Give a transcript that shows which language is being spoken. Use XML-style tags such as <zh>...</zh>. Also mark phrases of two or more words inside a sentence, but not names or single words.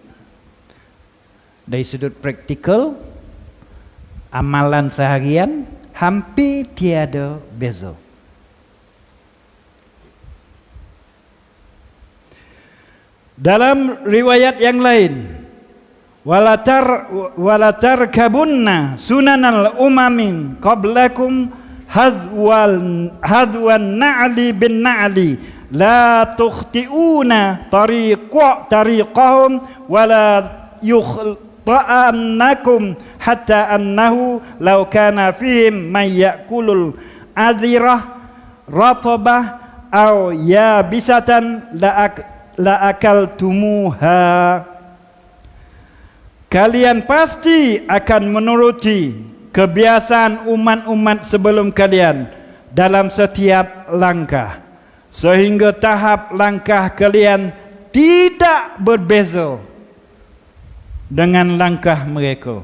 <ms>Dari sudut praktikal, amalan seharian hampir tiada beza. Dalam riwayat yang lain,</ms> <ar>ولتركبن سنن الأمم من قبلكم حذو النعل بالنعل لا تخطئون طريقهم ولا يخطئنكم حتى أنه لو كان فيهم من يأكل العذرة رطبة أو يابسة لأكلتموها.</ar> <ms>Kalian pasti akan menuruti kebiasaan umat-umat sebelum kalian dalam setiap langkah, sehingga tahap langkah kalian tidak berbeza dengan langkah mereka.</ms>